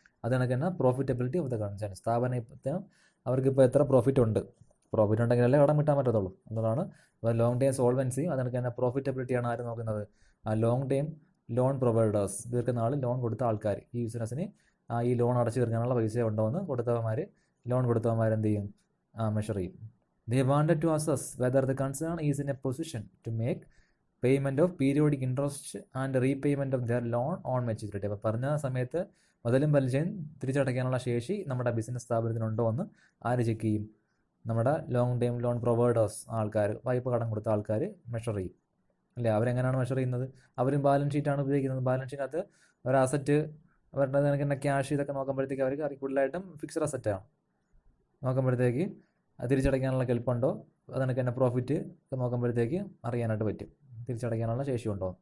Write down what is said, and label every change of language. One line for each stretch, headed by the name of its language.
Malayalam: അത് കണക്ക് തന്നെ പ്രോഫിറ്റബിലിറ്റി ഓഫ് ദ കൺസേൺ. സ്ഥാപനത്തിന് അവർക്കിപ്പോൾ എത്ര പ്രോഫിറ്റ് ഉണ്ടെങ്കിലല്ലേ കടം കിട്ടാൻ പറ്റത്തുള്ളൂ. എന്നതാണ് ലോങ് ടൈം സോൾവൻസിയും അത് കണക്ക് തന്നെ പ്രോഫിറ്റബിലിറ്റിയാണ് ആര് നോക്കുന്നത്? ആ long time loan providers, ദീർഘനാൾ loan കൊടുത്ത ആൾക്കാർ. ഈ ബിസിനസ്സിന് ഈ ലോൺ അടച്ചു തീർക്കാനുള്ള പൈസ ഉണ്ടോ എന്ന് ലോൺ കൊടുത്തവന്മാർ എന്ത് ചെയ്യും? മെഷർ ചെയ്യും.
English: They wanted to assess whether the concern is in a position to make payment of periodic interest and repayment of their loan on maturity.
Malayalam: അപ്പോൾ പറഞ്ഞ സമയത്ത് മുതലും പലിശയും തിരിച്ചടയ്ക്കാനുള്ള ശേഷി നമ്മുടെ ബിസിനസ് സ്ഥാപനത്തിനുണ്ടോ എന്ന് ആര് ചെക്ക് ചെയ്യും? നമ്മുടെ ലോങ് ടൈം ലോൺ പ്രൊവൈഡേഴ്സ് ആൾക്കാർ, വായ്പ കടം കൊടുത്ത ആൾക്കാർ മെഷർ ചെയ്യും, അല്ലേ? അവരെങ്ങനെയാണ് മെഷർ ചെയ്യുന്നത്? അവരും ബാലൻസ് ഷീറ്റാണ് ഉപയോഗിക്കുന്നത്. ബാലൻസ് ഷീറ്റിനകത്ത് ഒരു അസറ്റ്, അവരുടെ തന്നെ ക്യാഷ്, ഇതൊക്കെ നോക്കുമ്പോഴത്തേക്ക് അവർക്ക് കൂടുതലായിട്ടും ഫിക്സഡ് അസറ്റാണ് നോക്കുമ്പോഴത്തേക്ക് തിരിച്ചടയ്ക്കാനുള്ള കെൽപ്പുണ്ടോ, അതെനിക്ക് തന്നെ പ്രോഫിറ്റ് ഒക്കെ നോക്കുമ്പോഴത്തേക്ക് അറിയാനായിട്ട് പറ്റും, തിരിച്ചടയ്ക്കാനുള്ള ശേഷിയുണ്ടോ.